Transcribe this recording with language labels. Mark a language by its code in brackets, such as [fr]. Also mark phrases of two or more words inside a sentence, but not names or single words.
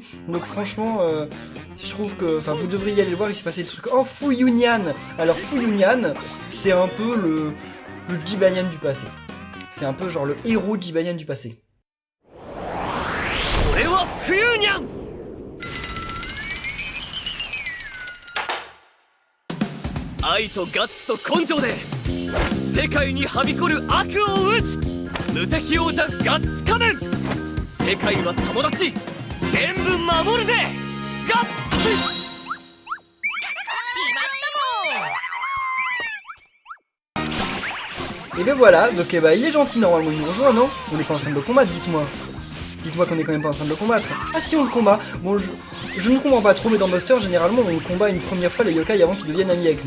[fr] Donc franchement je trouve que, enfin vous devriez aller le voir, il s'est passé des trucs. Oh Fuyunian. Alors Fuyunian c'est un peu le Jibanyan du passé. C'est un peu genre le héros Jibanyan du passé. Fuyunian. [ja] 愛とガッツと根性で世界にはびこる悪を討つ無敵王者ガッツ仮面世界は友達全部守るぜガッツ [fr] Et ben voilà, donc bah, il est gentil normalement, il nous rejoint, non? On n'est pas en train de le combattre, dites-moi. Dites-moi qu'on est quand même pas en train de le combattre. Ah si, on le combat. Bon, je ne comprends pas trop, mais dans Buster, généralement, on combat une première fois les yokai avant qu'ils deviennent amis avec nous.